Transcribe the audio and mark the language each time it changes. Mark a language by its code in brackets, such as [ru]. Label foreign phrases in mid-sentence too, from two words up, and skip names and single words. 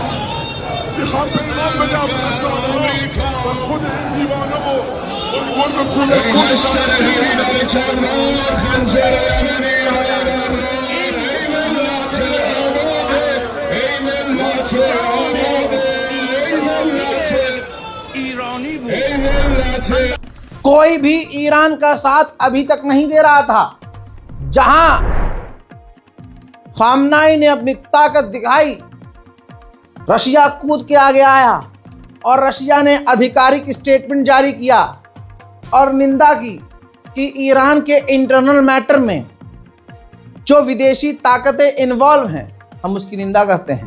[fa] میخوام پیغام بدم به رسانه‌ها و خود این دیوانه و اون گرگ کوله ایرانی بود. [hi] कोई भी ईरान का साथ अभी तक नहीं दे रहा था। जहां खामनाई ने अपनी ताकत दिखाई, रशिया कूद के आगे आया और रशिया ने आधिकारिक स्टेटमेंट जारी किया और निंदा की कि ईरान के [en] internal matter [hi] में जो विदेशी ताकतें इन्वॉल्व हैं, हम उसकी निंदा करते हैं।